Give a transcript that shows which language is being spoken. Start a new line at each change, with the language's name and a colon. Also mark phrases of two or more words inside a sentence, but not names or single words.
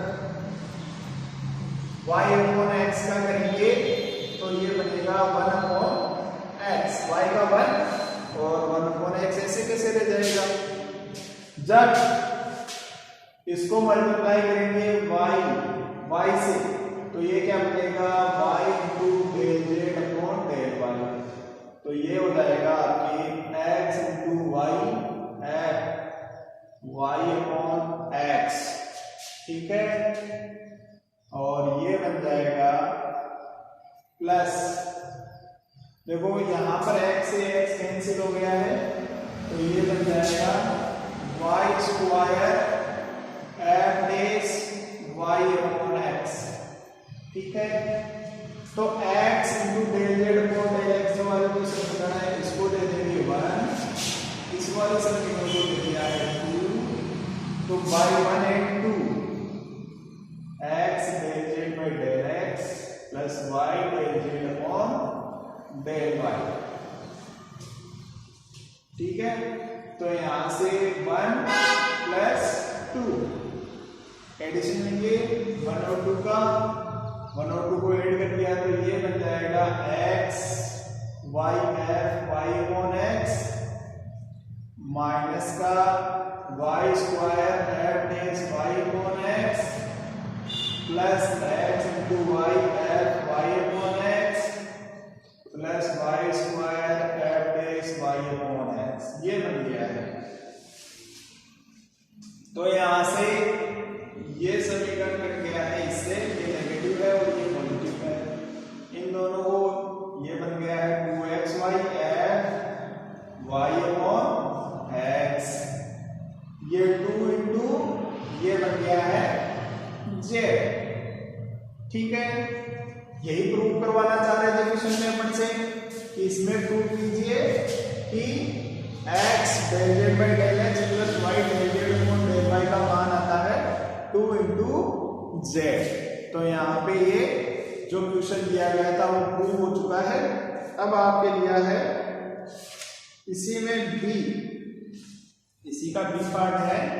English: y upon x
Hindi: का करेंगे तो ये बनेगा
English: 1 upon x,
Hindi: y का 1 और 1 अपॉन x ऐसे कैसे रह जाएगा, जब इसको मल्टीप्लाई करेंगे y से तो ये क्या बनेगा
English: y into del z upon del y,
Hindi: तो ये हो जाएगा आपकी
English: x into y f y upon x.
Hindi: ठीक है, और ये बन जाएगा प्लस, देखो यहां पर x से x कैंसिल हो गया है, तो ये बन जाएगा
English: y square f dash y upon x.
Hindi: ठीक है, तो
English: x into del z upon del x
Hindi: जो वाले को समीकरण है इसको दे देंगे 1, इस वाले समीकरण को दे दिया है 2, तो
English: by 1 and 2 x del z by del x plus y del z upon del y.
Hindi: ठीक है, तो यहां से
English: 1 plus 2 addition
Hindi: लेंगे 1 और 2 का, 1 और 2 को ऐड कर दिया तो ये बन जाएगा
English: x y f y upon x minus का y square f dash y upon x plus x into y f y upon x plus y square f dash y upon x,
Hindi: ये बन गया है। तो यहां से ये समीकरण कट गया है, इससे ये नेगेटिव है और ये पॉजिटिव है, इन दोनों को ये बन गया है
English: 2xy f y upon x,
Hindi: ये
English: 2 into
Hindi: ये बन गया है z। ठीक है, यही प्रूव करवाना चाह रहे थे क्वेश्चन में अपन से कि इसमें प्रूव कीजिए कि
English: x del z by del x plus y del z upon del y
Hindi: का मान आता है
English: 2 into z.
Hindi: तो यहाँ पे ये जो क्वेश्चन दिया गया था वो प्रूव हो चुका है। अब आपके लिया है इसी में b, इसी का
English: b part
Hindi: है,